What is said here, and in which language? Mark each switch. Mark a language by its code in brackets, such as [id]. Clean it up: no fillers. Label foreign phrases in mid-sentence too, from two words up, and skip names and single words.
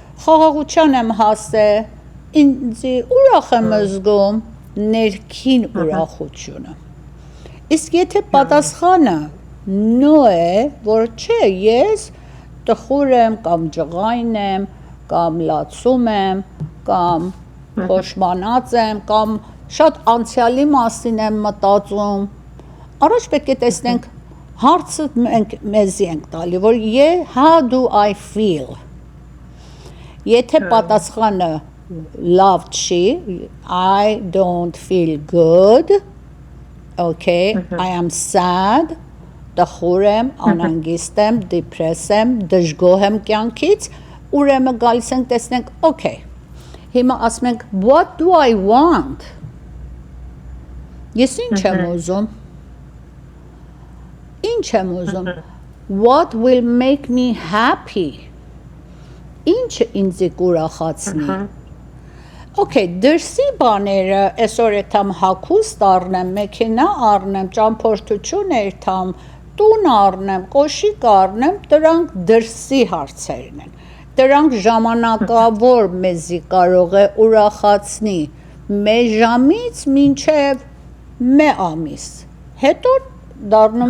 [hy] խաղաղության եմ հասել, ինձ ուրախ եմ զգում, ներքին ուրախությունը։ Իսկ եթե պատասխանը no է, որ չէ, ես տխուր եմ կամ ջղայն եմ, կամ լացում եմ, կամ փոշմանած եմ, կամ շատ անցյալի մասին եմ մտածում, առաջ պետք է տեսնենք հարցը մենք մեզի ենք տալի, որ [en] how do I feel, [hy] եթե պատասխանը լավ չի, [en] I don't feel good, okay, I am sad, [hy] տխուր եմ, անհանգիստ եմ, դիպրես եմ, դժգոհ եմ կյանքից, ուրեմն գալիս ենք տեսնենք, okay, հիմա ասում ենք, [en] what do I want, [hy] ես ինչ եմ ուզում, ինչ եմ ուզում, [en] what will make me happy, [hy] ինչը ինձ կուրախացնի, okay, դրսի բաները, այսօր եթամ հագուստ առնեմ, մեքենա առնեմ, ճամփորդություն երթամ, տուն առնեմ, կոշիկ առնեմ, դրանք դրսի հարցերն են, դրանք ժամանակավոր մեզի կարող է ուրախացնի մեկ ժամից մինչև մեկ ամիս, հետո դառնում